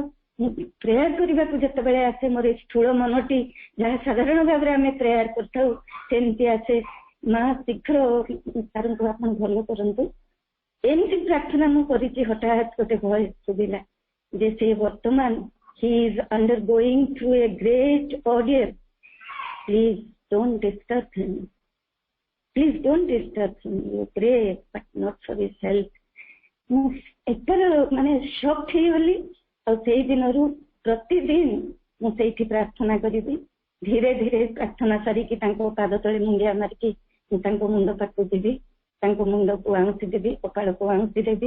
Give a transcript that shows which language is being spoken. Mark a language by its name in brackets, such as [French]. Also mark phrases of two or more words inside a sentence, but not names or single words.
[Odia] ମୁଁ ପ୍ରେୟାର କରିବାକୁ ଯେତେବେଳେ ଆସେ, ମୋର ଏ ସ୍ଥୂଳ ମନଟି ଯାହା ସାଧାରଣ ଭାବରେ ଆମେ ପ୍ରେୟାର କରିଥାଉ ସେମିତି ଆସେ, ମା ଶୀଘ୍ର ସାରଙ୍କୁ ଆପଣ ଭଲ କରନ୍ତୁ। ଏମିତି ପ୍ରାର୍ଥନା ମୁଁ କରିଛି। ହଠାତ୍ ଗୋଟେ ଭଏସ ଶୁଭିଲା ଯେ ସେ ବର୍ତ୍ତମାନ [English] he is undergoing through a great ordeal. Please don't disturb him. Please don't disturb him. You pray but not for his health. [Odia] ମୁଁ ଏଥର ମାନେ ଶକ୍ ହେଇଗଲି। ଆଉ ସେଇ ଦିନରୁ ପ୍ରତିଦିନ ମୁଁ ସେଇଠି ପ୍ରାର୍ଥନା କରିବି। ଧୀରେ ଧୀରେ ପ୍ରାର୍ଥନା ସାରିକି ତାଙ୍କ ପାଦ ତଳେ ମୁଣ୍ଡିଆ ମାରିକି ମୁଁ ତାଙ୍କ ମୁଣ୍ଡ ପାଖକୁ ଯିବି, ତାଙ୍କ ମୁଣ୍ଡକୁ ଆଉଁସି ଦେବି, କପାଳକୁ ଆଉଁସି ଦେବି।